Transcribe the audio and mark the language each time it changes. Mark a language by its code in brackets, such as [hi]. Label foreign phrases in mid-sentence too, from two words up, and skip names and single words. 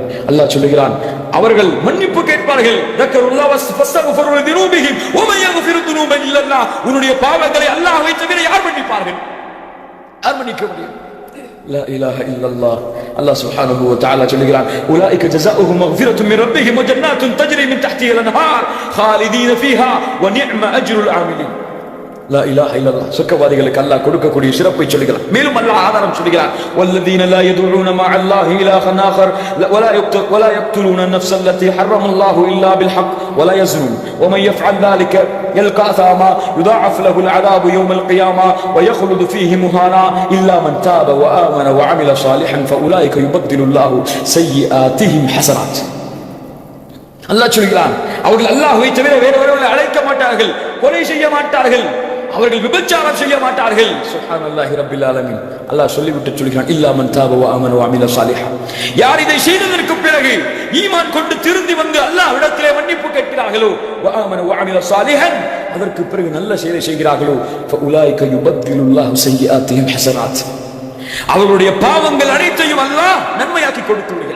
[ta] அல்லாஹ் சொல்கிறான், அவர்கள் மன்னிப்பு கேட்பார்கள். உன்னுடைய பாவங்களை அல்லாஹ்வை தவிர யார் மன்னிப்பார்கள்? யார் மன்னிக்க முடியும்? [ar] لا إله إلا الله. الله سبحانه وتعالى சொல்கிறான், أولئك جزاؤهم مغفرة من ربهم وجنات تجري من تحتها الأنهار خالدين فيها ونعم اجر العاملين. لا إله إلا الله [ta] சொர்க்கவாதிகளுக்கு அல்லாஹ் கொடுக்கக்கூடிய சிறப்பை சொல்கிறார். மேலும் அல்லாஹ் ஆதாரம் சொல்கிறார், [ar] والذين لا يدعون مع الله إلها آخر ولا يقتلون النفس التي حرم الله الا بالحق ولا يزنون ومن يفعل ذلك يلقى أثاما يضاعف له العذاب يوم القيامة ويخلد فيه مهانا إلا من تاب وآمن وعمل صالحا فأولئك يبدل الله سيئاتهم حسنات. [ta] அல்லாஹ் சொல்கிறான், அவர்கள் அல்லாஹ்வை தவிர வேறொருவரை அழைக்க மாட்டார்கள், கொலை செய்ய மாட்டார்கள், அவர்கள் விபச்சாரம் செய்ய மாட்டார்கள். [ar] سبحان الله رب العالمين. [ta] அல்லாஹ் சொல்லிவிட்டு சொல்கிறான், [ar] إلا من تاب وآمن وعمل صالحا. [ta] யார் இதை செய்ததற்கு பிறகு ஈமான் கொண்டு திருந்தி வந்து அல்லாஹ்விடத்திலே மன்னிப்பு கேட்கிறார்களோ, [ar] وآمن وعمل صالحا, [ta] அதற்கு பிறகு நல்ல செயலை செய்கிறார்களோ, [ar] فأولئك يبدل الله سيئاتهم حسنات, [ta] அவர்களுடைய பாவங்கள் அனைத்தையும் அல்லாஹ் நன்மையாக்கி கொடுத்து விடுகிறார்.